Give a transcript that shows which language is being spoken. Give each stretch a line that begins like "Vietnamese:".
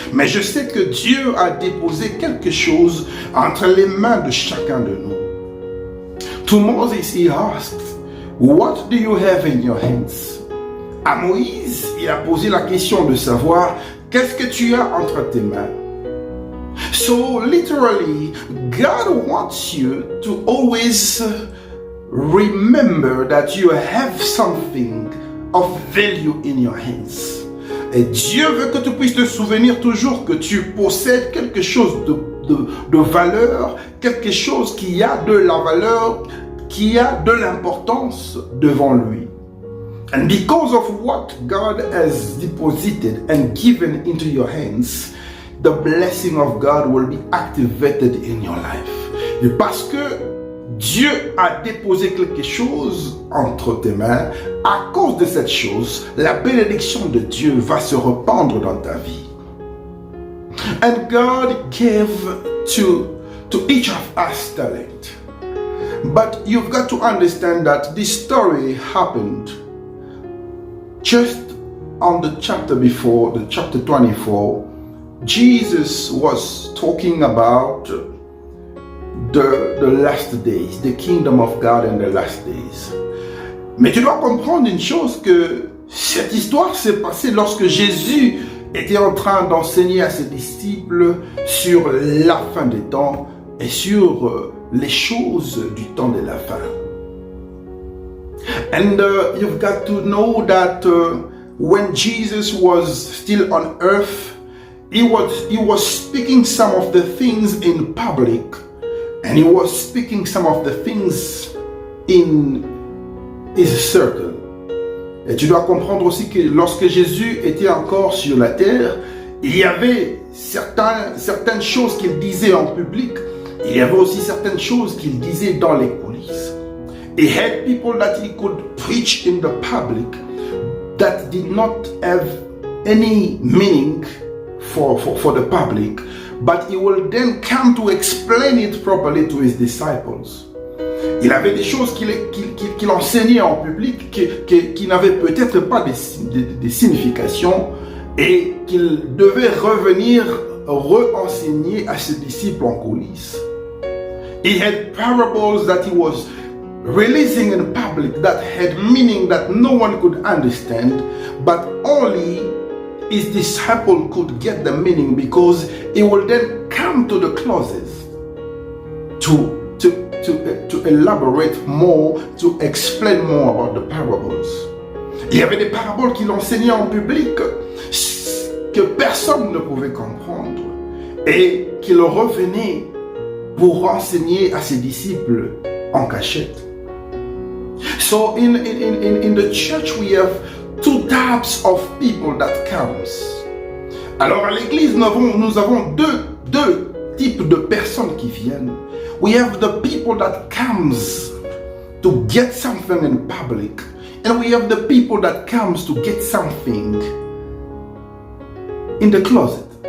French: Mais je sais que Dieu a déposé quelque chose entre les mains de chacun de nous.
English: To Moses, he asked, "What do you have in your hands?"
French: À Moïse, il a posé la question de savoir, qu'est-ce que tu as entre tes mains?
English: So literally, God wants you to always remember that you have something of value in your hands.
French: Et Dieu veut que tu puisses te souvenir toujours que tu possèdes quelque chose de valeur, quelque chose qui a de la valeur qui a de l'importance devant lui.
English: And because of what God has deposited and given into your hands, the blessing of God will be activated in your life.
French: Et parce que Dieu a déposé quelque chose entre tes mains, à cause de cette chose, la bénédiction de Dieu va se répandre dans ta vie.
English: And God gave to each of us talent. But you've got to understand that this story happened just on the chapter before, the chapter 24. Jesus was talking about the last days, the kingdom of God in the last days.
French: Mais tu dois comprendre une chose, que cette histoire s'est passée lorsque Jésus était en train d'enseigner à ses disciples sur la fin des temps et sur les choses du temps de la fin.
English: And you've got to know that when Jesus was still on earth, he was speaking some of the things in public, and he was speaking some of the things in his circle.
French: Et tu dois comprendre aussi que lorsque Jésus était encore sur la terre, il y avait certaines choses qu'il disait en public, il y avait aussi certaines choses qu'il disait dans les coulisses.
English: He had people that he could preach in the public that did not have any meaning for the public, but he will then come to explain it properly to his disciples.
French: Il avait des choses qu'il enseignait en public qui n'avaient peut-être pas des significations et qu'il devait revenir re-enseigner à ses disciples en coulisses.
English: He had parables that he was releasing in public that had meaning that no one could understand, but only his disciple could get the meaning, because he will then come to the closest to elaborate more, to explain more about the parables.
French: Il y avait des paraboles qu'il enseignait en public que personne ne pouvait comprendre et qu'il revenait pour enseigner à ses disciples en cachette.
English: So in the church we have two types of people that comes.
French: Alors à l'église nous avons deux types de personnes qui viennent.
English: We have the people that comes to get something in public, and we have the people that comes to get something in the closet.